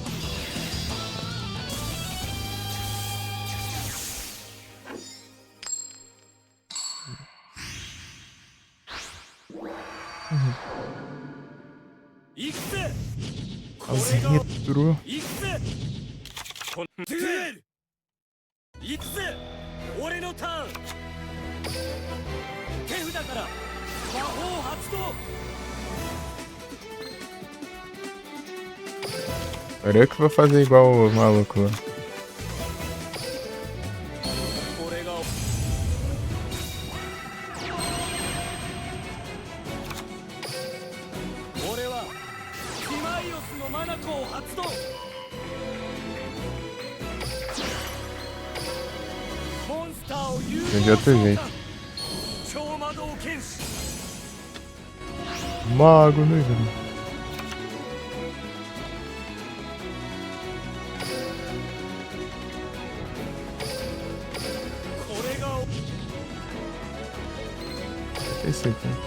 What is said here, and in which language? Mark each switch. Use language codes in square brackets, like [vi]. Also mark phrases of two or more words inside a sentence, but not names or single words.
[pt] As retro. [ja] 行くぜ俺のターン手札から魔法発動 [pt] Agora eu que vou fazer igual o maluco lá. [ja] これが俺はティマイオスのマナコを発動モンスターを誘 [pt] De outro jeito. [ja] 超魔導剣士 [pt] Mago negro. [ja] これが [pt] Esse aqui.